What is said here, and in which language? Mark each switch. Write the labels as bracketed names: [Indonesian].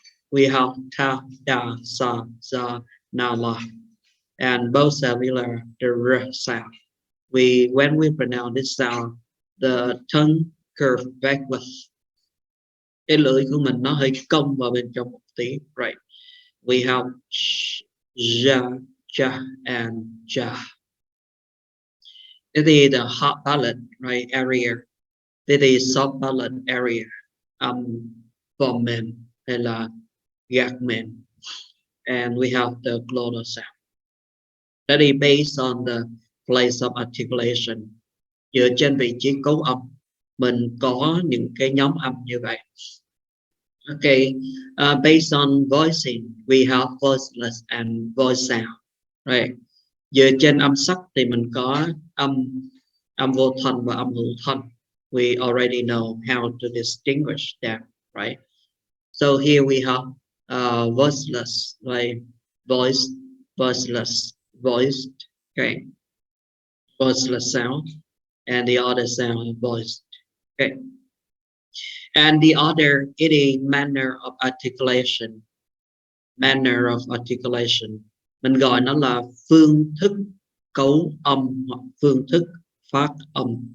[English] We have ta, da, sa, za, na, la, and both alveolar, the r sound. When we pronounce this sound, the tongue curve backwards. [Vietnamese] Cái lưỡi của mình nó hơi cong vào bên trong một tí, right? [English] We have sh, ja, ja, and ja. This is the hard palate, right, area. This is soft palate area. [Vietnamese] Vòm mềm hay là gạc mềm. [English] And we have the glottal sound. That is based on the place of articulation. [Vietnamese] Dựa trên vị trí cấu âm, mình có những cái nhóm âm như vậy. [English] Okay, based on voicing, we have voiceless and voice sound, right? [Vietnamese] Dựa trên âm sắc thì mình có âm vô thanh và âm hữu thanh. [English] We already know how to distinguish them, right? So here we have voiceless, like voiced, voiceless, voiced, okay, voiceless sound, and the other sound voiced, okay. And the other, it is manner of articulation. Manner of articulation. [Vietnamese] Mình gọi nó là phương thức cấu âm hoặc phương thức phát âm.